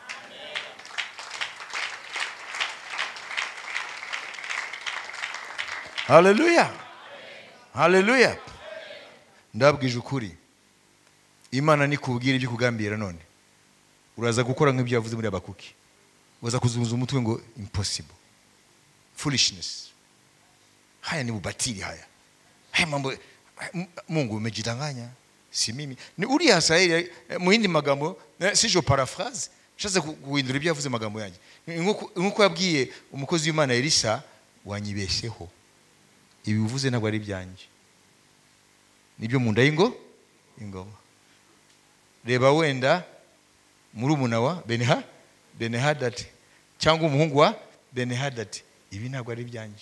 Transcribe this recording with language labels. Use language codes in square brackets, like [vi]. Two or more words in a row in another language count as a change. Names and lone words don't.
[rw] Haleluya, haleluya. Ndabwije ukuri, Imana nikubwira ibyo kugambira none uraza gukora nk'ibyo yavuze muri Abakuki, uza kuzunguza umutwe ngo [en] impossible, foolishness. [sw] Haya ni ubatili haya. Haya mambo Mungu umejidanganya, si mimi. [rw] Ni uri Israeli mu yindi magambo, [fr] si je paraphrase, [rw] shaze guhindura ibyo yavuze magambo yanjye. Nkuko yabwiye umukozi w'Imana Elisa, wanyibesheho. Ibi uvuze ntabwo ari byanjye, nibyo mu nda y'ingoma. Reba wenda muri umuna wa Benihadadi cyangwa umuhungu wa Benihadadi, ibi ntabwo ari byanjye.